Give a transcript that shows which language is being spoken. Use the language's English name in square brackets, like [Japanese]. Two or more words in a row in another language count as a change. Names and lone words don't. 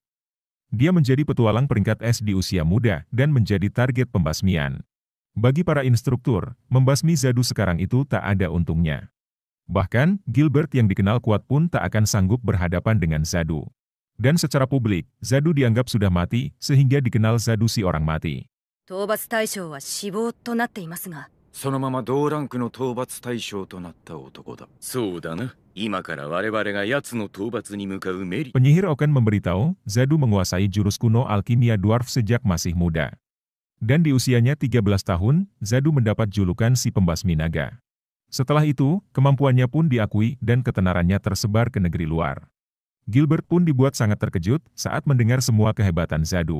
[Indonesian] Dia menjadi petualang peringkat S di usia muda dan menjadi target pembasmian. Bagi para instruktur, membasmi Zadu sekarang itu tak ada untungnya. Bahkan, Gilbert yang dikenal kuat pun tak akan sanggup berhadapan dengan Zadu. Dan secara publik, Zadu dianggap sudah mati, sehingga dikenal Zadu si orang mati. [Japanese] 討伐対象は死亡となっていますが、そのまま同ランクの討伐対象となった男だ。そうだな。今から我々が奴の討伐に向かうメリ。 [Indonesian] Penyihir Oken memberitahu, Zadu menguasai jurus kuno alkimia dwarf sejak masih muda. Dan di usianya 13 tahun, Zadu mendapat julukan si pembasmi naga. Setelah itu, kemampuannya pun diakui dan ketenarannya tersebar ke negeri luar. Gilbert pun dibuat sangat terkejut saat mendengar semua kehebatan Zadu.